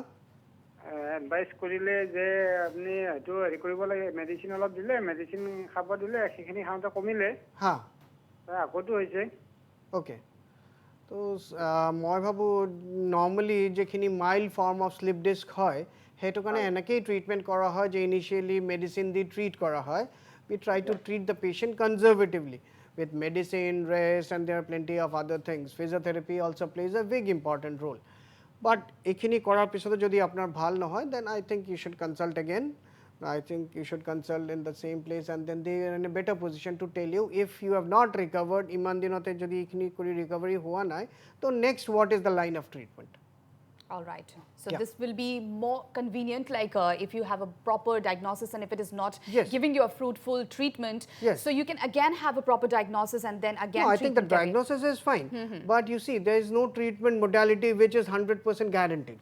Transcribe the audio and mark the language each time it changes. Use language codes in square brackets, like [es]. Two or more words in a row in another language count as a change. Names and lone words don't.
[as] এডভাইচ কৰিলে যে আপুনি হয়তো হেৰি কৰিব লাগে, মেডিচিন অলপ দিলে, মেডিচিন খাব দিলে, সেইখিনি খাওঁতে কমিলে। হা। আকৌতো হৈছে। Okay. তো মই ভাবোঁ নৰ্মেলি যিখিনি [en] mild form of slip disc [as] হয় সেইটো কাৰণে এনেকেই ট্ৰিটমেণ্ট কৰা হয় যে ইনিচিয়েলি মেডিচিন দি ট্ৰিট কৰা হয় [en] we try to treat the patient conservatively with medicine, rest, and there are plenty of other things. Physiotherapy also plays a big important role. But [as] এইখিনি কৰাৰ পিছতো যদি আপোনাৰ ভাল নহয় [en] then I think you should consult again. I think you should consult in the same place and then they are in a better position to tell you if you have not recovered [as] ইমান দিনতে যদি এইখিনি কৰি recovery হোৱা নাই তো [en] next what is the line of treatment. All right. So Yeah. this will be more convenient, like if you have a proper diagnosis and if it is not Yes. giving you a fruitful treatment, Yes. so you can again have a proper diagnosis and then again No, I think the treatment can be- diagnosis is fine, but you see there is no treatment modality which is 100% guaranteed.